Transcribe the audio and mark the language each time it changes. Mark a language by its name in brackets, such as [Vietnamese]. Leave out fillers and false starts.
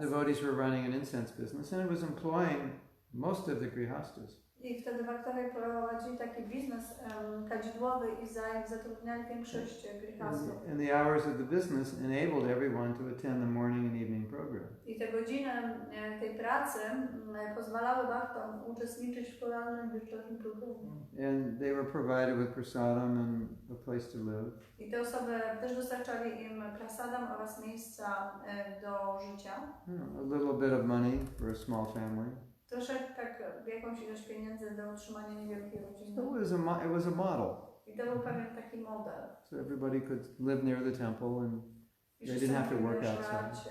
[English] devotees were running an incense business and it was employing most of the grihastas. [Polish] I wtedy Bhaktowie prowadzili taki biznes kadzidłowy i zatrudniali większość grihastów. [English] And the hours of the business enabled everyone to attend the morning and evening program. [Polish] I te godziny tej pracy pozwalały Bhaktom uczestniczyć w porannym wieczornym programie. [English] And they were provided with prasadam and a place to live. [Polish] I te osoby też dostarczali im prasadam oraz miejsca do życia. [English] A little bit of money for a small family. [Polish] Troszeczkę tak jakąś ilość pieniędzy do utrzymania niewielkiej rodziny. [English] So it was a model. [Polish] I to był pewien taki model. [English] So everybody could live near the temple and they didn't have to work outside.